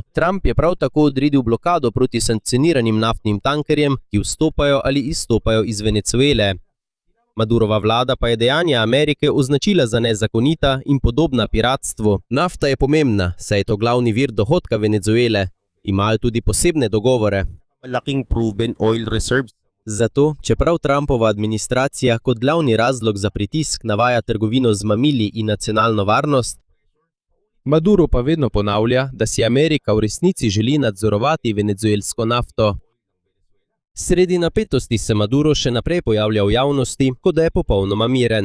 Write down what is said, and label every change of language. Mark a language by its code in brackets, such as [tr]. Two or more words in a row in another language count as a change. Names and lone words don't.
[sl] Trump je prav tako odredil blokado proti sankcioniranim naftnim tankerjem, ki vstopajo ali izstopajo iz Venezuele. Madurova vlada pa je dejanja Amerike označila za nezakonita in podobna piratstvu. Nafta je pomembna, saj je to glavni vir dohodka Venezuele. Imajo tudi posebne dogovore. [en] Malaking proven oil reserves. [sl] Zato, čeprav Trumpova administracija kot glavni razlog za pritisk navaja trgovino z mamili in nacionalno varnost, Maduro pa vedno ponavlja, da si Amerika v resnici želi nadzorovati venezuelsko nafto. Sredi napetosti se Maduro še naprej pojavlja v javnosti, kot da je popolnoma miren.